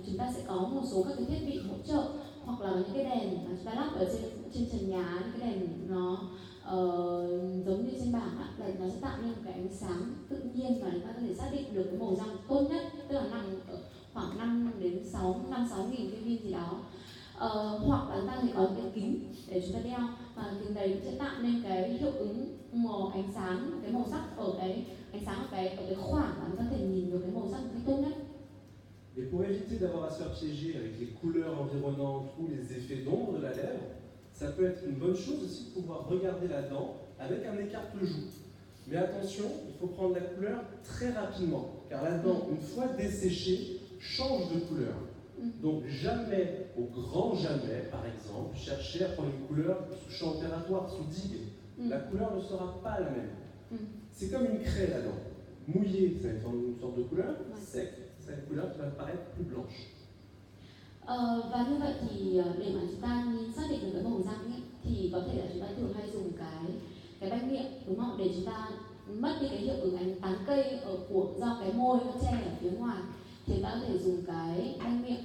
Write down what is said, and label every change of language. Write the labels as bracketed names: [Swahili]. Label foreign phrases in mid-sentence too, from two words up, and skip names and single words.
[Vietnamese] Chúng ta sẽ có một số các cái thiết bị hỗ trợ, hoặc là những cái đèn mà chúng ta lắp ở trên trần nhà, những cái đèn nó giống như trên bảng là nó sẽ tạo nên một cái ánh sáng tự nhiên và chúng ta có thể xác định được cái màu răng tốt nhất, tức là nằm ở khoảng 5-6.000 Kelvin gì đó. Hoặc là chúng ta thì có cái kính để chúng ta đeo, và kính đấy sẽ tạo nên cái hiệu ứng màu ánh sáng, cái màu sắc ở cái ánh sáng ở cái khoảng mà chúng ta có thể nhìn được cái màu sắc một cách tốt nhất. [French] Et pour éviter d'avoir à se faire piéger avec les couleurs environnantes ou les effets d'ombre de la lèvre, ça peut être une bonne chose aussi de pouvoir regarder la dent avec un écarte-joue. Mais attention, il faut prendre la couleur très rapidement, car la dent, une fois desséchée, change de couleur. Donc jamais, au grand jamais, par exemple, chercher à prendre une couleur sous champ opératoire, sous digue. La couleur ne sera pas la même. C'est comme une craie la dent. Mouillée, ça va une sorte de couleur, sec, c'est une couleur qui va paraître plus blanche. [Vietnamese] Và như vậy thì để mà chúng ta xác định được cái màu răng ấy, thì có thể là chúng ta thường hay dùng cái banh miệng, đúng không? Để chúng ta mất đi cái hiệu ứng ánh tán cây do cái môi nó che ở phía ngoài, thì chúng ta có thể dùng cái banh miệng.